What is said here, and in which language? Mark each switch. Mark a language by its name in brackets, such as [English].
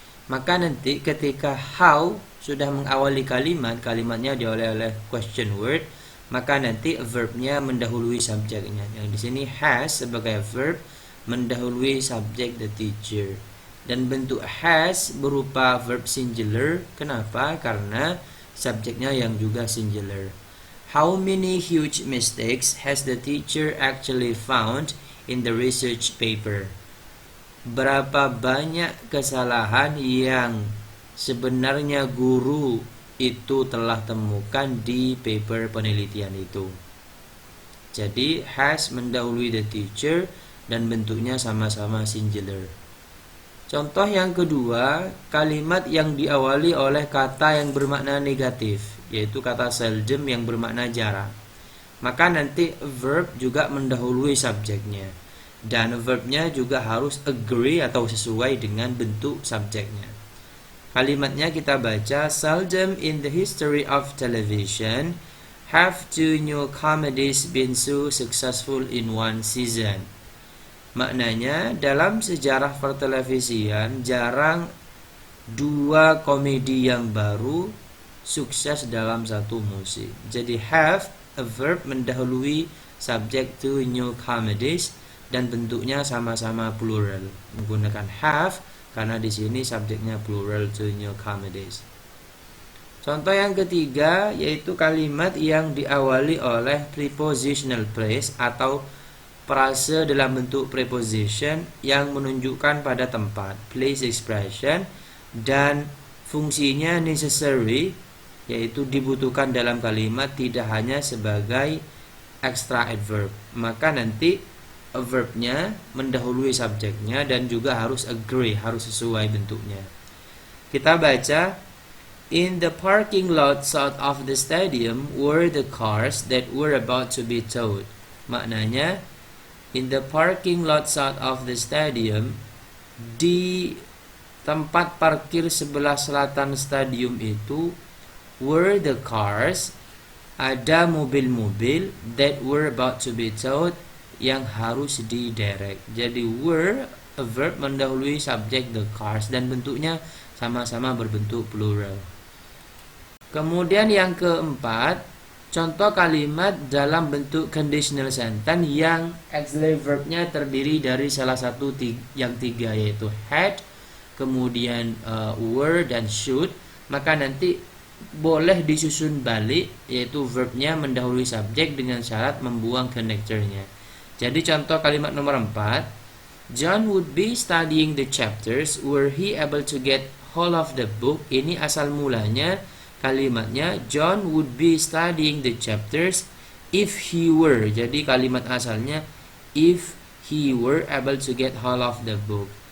[Indonesian] Maka nanti ketika how sudah mengawali kalimat, kalimatnya diawali oleh question word, maka nanti verbnya mendahului subjeknya. Yang di sini has sebagai verb mendahului subjek the teacher. Dan bentuk has berupa verb singular. Kenapa? Karena subjeknya yang juga singular. [English] How many huge mistakes has the teacher actually found in the research paper? [Indonesian] Berapa banyak kesalahan yang sebenarnya guru itu telah temukan di paper penelitian itu? Jadi has mendahului the teacher dan bentuknya sama-sama singular. Contoh yang kedua, kalimat yang diawali oleh kata yang bermakna negatif, yaitu kata seldom yang bermakna jarang. Maka nanti verb juga mendahului subjeknya. Dan verbnya juga harus agree atau sesuai dengan bentuk subjeknya. Kalimatnya kita baca, [English] seldom in the history of television have two new comedies been so successful in one season. [Indonesian] Maknanya, dalam sejarah pertelevisian jarang dua komedi yang baru sukses dalam satu musim. Jadi have, a verb mendahului subject [English] to new comedies, [Indonesian] dan bentuknya sama-sama plural. Menggunakan have karena di sini subjeknya plural [English] to new comedies. [Indonesian] Contoh yang ketiga yaitu kalimat yang diawali oleh prepositional phrase atau frase dalam bentuk preposition yang menunjukkan pada tempat, place expression, dan fungsinya necessary, yaitu dibutuhkan dalam kalimat, tidak hanya sebagai extra adverb. Maka nanti verbnya mendahului subjeknya dan juga harus agree, harus sesuai bentuknya. Kita baca, [English] in the parking lot south of the stadium were the cars that were about to be towed. [Indonesian] Maknanya, [English] in the parking lot south of the stadium, [Indonesian] di tempat parkir sebelah selatan stadium itu, [English] were the cars, [Indonesian] ada mobil-mobil, [English] that were about to be towed, [Indonesian] yang harus diderek. Jadi were, a verb mendahului subjek the cars, dan bentuknya sama-sama berbentuk plural. Kemudian yang keempat, contoh kalimat dalam bentuk conditional sentence yang auxiliary verbnya terdiri dari salah satu yang tiga, yaitu had, kemudian were, dan should. Maka nanti boleh disusun balik, yaitu verbnya mendahului subjek dengan syarat membuang connectornya. Jadi contoh kalimat nomor 4, [English] John would be studying the chapters were he able to get hold of the book. [Indonesian] Ini asal mulanya kalimatnya [English] John would be studying the chapters if he were. [Indonesian] Jadi kalimat asalnya [English] if he were able to get hold of the book.